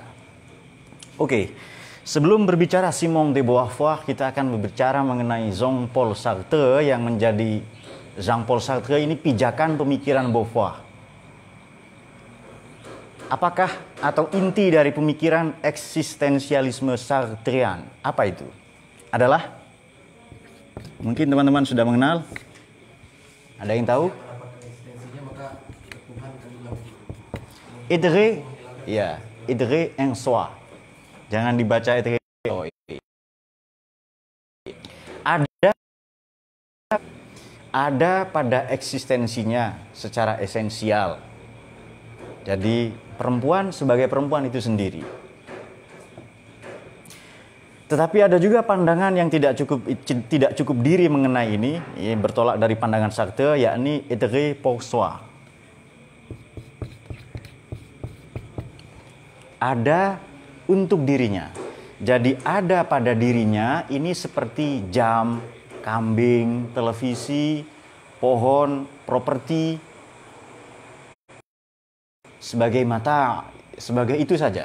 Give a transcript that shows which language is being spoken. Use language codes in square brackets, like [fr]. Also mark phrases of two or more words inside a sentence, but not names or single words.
[id] Oke, sebelum berbicara Simone de Beauvoir, kita akan berbicara mengenai Jean-Paul Sartre yang menjadi Jean-Paul Sartre ini pijakan pemikiran Beauvoir. Apakah atau inti dari pemikiran eksistensialisme Sartrean? Apa itu? Adalah, mungkin teman-teman sudah mengenal. Ada yang tahu? [fr] Être, ya, être en soi. [id] Jangan dibaca être. Ada pada eksistensinya secara esensial. Jadi perempuan sebagai perempuan itu sendiri. Tetapi ada juga pandangan yang tidak cukup diri mengenai ini, bertolak dari pandangan Sartre, yakni [fr] être pour soi. [id] Ada untuk dirinya. Jadi ada pada dirinya ini seperti jam, kambing, televisi, pohon, properti, sebagai mata, sebagai itu saja.